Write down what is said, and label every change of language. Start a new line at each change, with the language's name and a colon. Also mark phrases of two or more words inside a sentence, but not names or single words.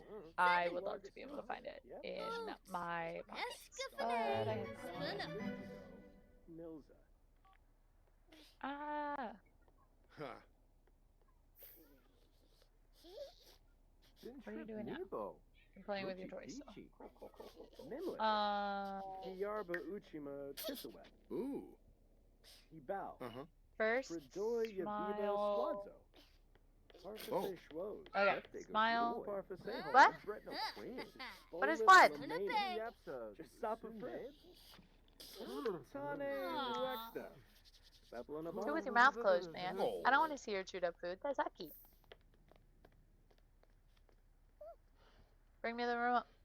English: I would love to be able to find it in my pockets, but I Escafane, haven't. Spinna, Milza. Ah, ha. what are you doing now? Nebo. I'm playing with your toys. So. Peachy. Cool, cool, cool, cool, cool. Mimlet. Yarba Uchima Tisaweb. Ooh. Ibao. Uh-huh. First, Fredoy Yabibo smile. Squadzo. Parfase Oh. Schwoz. Okay, Heftig smile. Parfase What? Bretno Queen. What is what? Yapsa. Sapa Fred. Tane Uexta. Do it with your mouth closed, man. Oh. I don't want to see your chewed up food. That's yucky. Bring me the remote.